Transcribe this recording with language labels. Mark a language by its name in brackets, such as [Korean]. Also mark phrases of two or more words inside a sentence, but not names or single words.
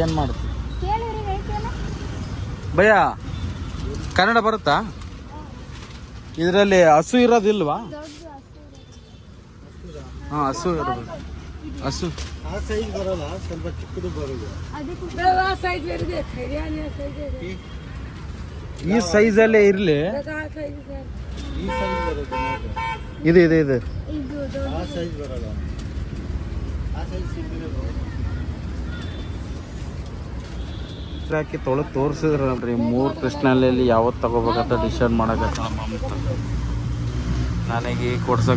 [Kannada] ಏನು ಮಾಡ್ತೀವಿ ಕೇಳಿವ್ರಿಗೆ ಐತಲ್ಲ. ಭಯ್ಯ ಕನ್ನಡ ಬರುತ್ತಾ? ಇದರಲ್ಲಿ ಹಸು ಇರೋದಿಲ್ವಾ? ದೊಡ್ಡ ಹಸು ಇರುತ್ತೆ. ಹಾಂ ಹಸು ಇರೋದು. ಹಸು ಅದಕ್ಕೆ [Hindi] साइज मेरे देख हरियाणा साइज है, [Kannada] ಈ ಸೈಜಲ್ಲೇ ಇರಲಿ. [Hindi] दादा साइज है। [Kannada] ಇದು ಇದು ಇದು ಇದು ದೊಡ್ಡ ಹಾಕಿ ತೊಳೆದು ತೋರಿಸಿದ್ರಲ್ರಿ 3 ಕೃಷ್ಣಲ್ಲಿ ಯಾವತ್ತು ತಗೋಬೇಕಂತ ಡಿಸೈಡ್ ಮಾಡಕತ್ತ. ನನಗೆ ಕೊಡ್ಸಕ್ಕೆ